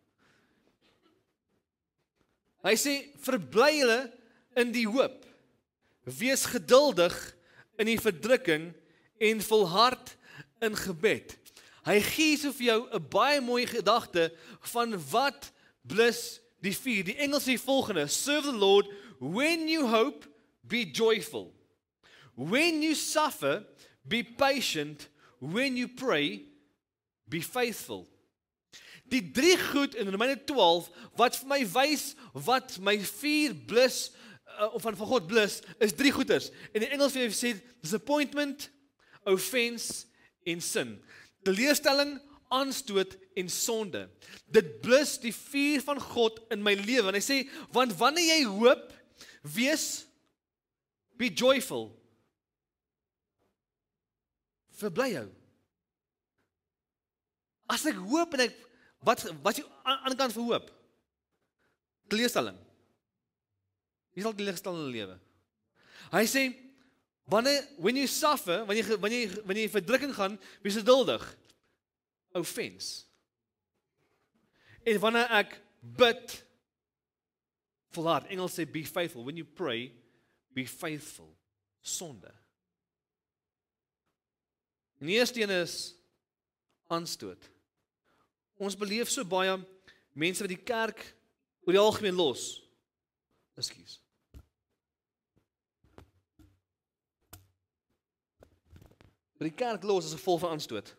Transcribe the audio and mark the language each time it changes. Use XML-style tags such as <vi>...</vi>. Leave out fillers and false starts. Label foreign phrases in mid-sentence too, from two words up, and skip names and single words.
<af>Hy sê, verbly hulle in die hoop. Wees geduldig in die verdrukking en volhard in gebed. Hy gee so vir jou 'n baie mooi gedagte van wat blus die vuur. Die Engels sê volgende:</af> <en>serve the Lord when you hope, be joyful. When you suffer, be patient. When you pray, be faithful.</en> <af>Die 3 goed in Romeine 12 wat vir my wys wat my vuur blus of van God blus, is 3 goeters. In die Engels sê</af> <en>disappointment, offense</en> <af>en sin. Teleurstelling, aanstoot en sonde. Dit blus die vuur van God in my lewe. En hy sê, want wanneer jy hoop, wees, be joyful. Verbly jou. As ek hoop en ek, wat is die ander kant vir hoop? Teleurstelling. Wie sal teleurgestel in die lewe? Hy sê,</af> <en>when you suffer,</en> <af>wanneer jy verdrukking gaan, wees geduldig. Offense. En wanneer ek bid, volhard. Engels sê</af> <en>be faithful. When you pray, be faithful.</en> <af>Sonde. En die eerste een is aanstoot. Ons beleef so baie mense wat die kerk oor die algemeen los. Ekskuus. Die kerk los as gevolg van aanstoot.</af>